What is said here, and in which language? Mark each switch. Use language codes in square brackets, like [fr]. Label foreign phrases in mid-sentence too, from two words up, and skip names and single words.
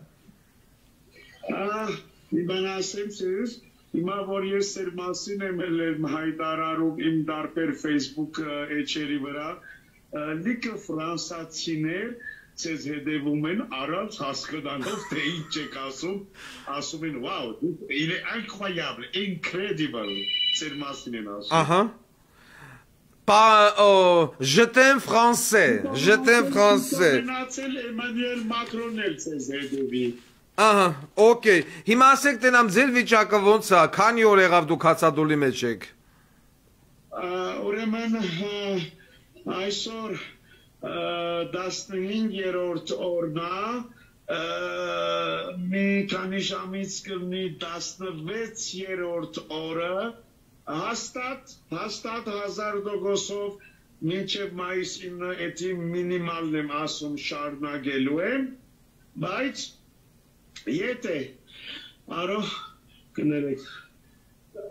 [hy] Մի բան ասեմ ձեզ, հիմա որ ես ձեր մասին եմ հայտարարում իմ դարբեր Facebook էջերի վրա, լիքը ֆրանսացիներ ձեզ հետևում են առանց հասկանալով թե ինչ եք ասում են wow, [fr] il est incroyable, [hy] incredible ձեր մասին են ասում։ Ահա։ [fr] Je t'aime français, je t'aime français։ [hy] Մնացել Էմանուել Մակրոնն էլ ձեզ հետևի։ Ահա, օքեյ։ Հիմա ասեք տենամ ձեր վիճակը ոնց է, քանի օր եղավ դուք հացադուլի մեջ եք։ Ուրեմն այսօր 15-րդ օրն է, մի քանի ժամից կլինի 16-րդ օրը, հաստատ 1000%-ով մինչև մայիս 9-ը էդի մինիմալն եմ ասում շարունակելու եմ, բայց եթե արո կներեք դժվար